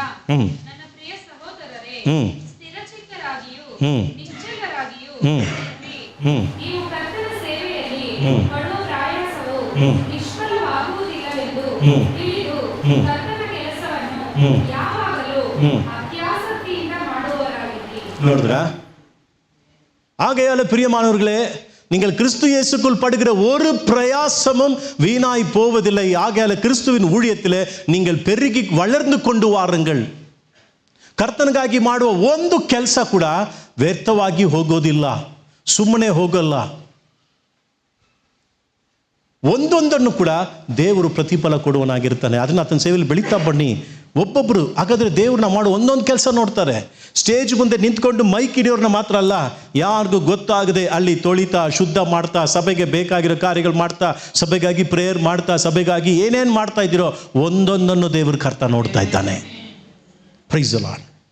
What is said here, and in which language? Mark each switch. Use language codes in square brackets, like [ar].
[kn] ನನ್ನ ಪ್ರಿಯ ಸಹೋದರರೇ, ಸ್ಥಿರಚಿತ್ತರಾಗಿಯೂ ನಿಶ್ಚಲರಾಗಿಯೂ ಇರಿ. ನೀವು ಕರ್ತನ ಸೇವೆಯಲ್ಲಿ ಪಡುವ ಪ್ರಯಾಸವು ನಿಷ್ಫಲವಾಗುವುದಿಲ್ಲವೆಂದು ತಿಳಿದು ಕರ್ತನ ಕೆಲಸವನ್ನು ಯಾವಾಗಲೂ ಅತ್ಯಾಸಕ್ತಿಯಿಂದ ಮಾಡುವವರಾಗಿರಿ. ನೋಡಿದ್ರ? [ta] ஆகையால பிரியமானவர்களே, நீங்கள் கிறிஸ்து இயேசுக்குள் படுகிற ஒரு பிரயாசமும் வீணாய் போவதில்லை. ஆகையால கிறிஸ்துவின் ஊழியத்தில் நீங்கள் பெருகி வளர்ந்து கொண்டு வாருங்கள். [kn] ಕರ್ತನಿಗಾಗಿ ಮಾಡುವ ಒಂದು ಕೆಲಸ ಕೂಡ ವ್ಯರ್ಥವಾಗಿ ಹೋಗೋದಿಲ್ಲ, ಸುಮ್ಮನೆ ಹೋಗಲ್ಲ. ಒಂದೊಂದನ್ನು ಕೂಡ ದೇವರು ಪ್ರತಿಫಲ ಕೊಡುವನಾಗಿರ್ತಾನೆ. ಅದನ್ನು ಆತನ ಸೇವೆಯಲ್ಲಿ ಬೆಳೀತಾ ಬನ್ನಿ. ಒಬ್ಬೊಬ್ಬರು ಹಾಗಾದರೆ ದೇವ್ರನ್ನ ಮಾಡೋ ಒಂದೊಂದು ಕೆಲಸ ನೋಡ್ತಾರೆ. ಸ್ಟೇಜ್ ಮುಂದೆ ನಿಂತ್ಕೊಂಡು ಮೈಕ್ ಹಿಡಿಯೋರನ್ನ ಮಾತ್ರ ಅಲ್ಲ, ಯಾರಿಗೂ ಗೊತ್ತಾಗದೆ ಅಲ್ಲಿ ತೊಳಿತಾ, ಶುದ್ಧ ಮಾಡ್ತಾ, ಸಭೆಗೆ ಬೇಕಾಗಿರೋ ಕಾರ್ಯಗಳು ಮಾಡ್ತಾ, ಸಭೆಗಾಗಿ ಪ್ರೇಯರ್ ಮಾಡ್ತಾ, ಸಭೆಗಾಗಿ ಏನೇನು ಮಾಡ್ತಾ ಇದ್ದೀರೋ ಒಂದೊಂದನ್ನು ದೇವರು ಕರ್ತ ನೋಡ್ತಾ ಇದ್ದಾನೆ. [en] Praise the Lord.